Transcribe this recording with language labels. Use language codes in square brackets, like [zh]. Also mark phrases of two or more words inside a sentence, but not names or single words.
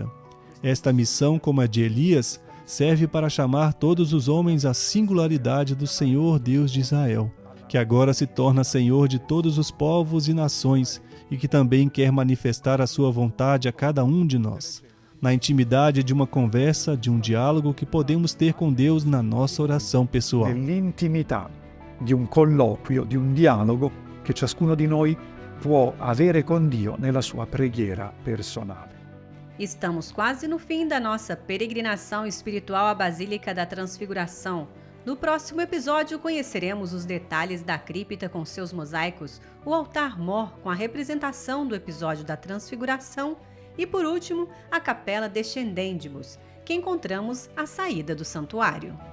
[pt] Esta missão, como a de Elias, serve para chamar todos os homens à singularidade do Senhor Deus de Israel, que agora se torna Senhor de todos os povos e nações e que também quer manifestar a sua vontade a cada um de nós, na intimidade de uma conversa, de um diálogo que podemos ter com Deus na nossa oração pessoal. [it] Nell'intimità di un colloquio, di un dialogo che ciascuno di noi può avere con Dio nella sua preghiera personale. [pt] Estamos quase no fim da nossa peregrinação espiritual à Basílica da Transfiguração. No próximo episódio conheceremos os detalhes da cripta com seus mosaicos, o altar-mor com a representação do episódio da Transfiguração e, por último, a Capela Descendendimus, que encontramos à saída do santuário.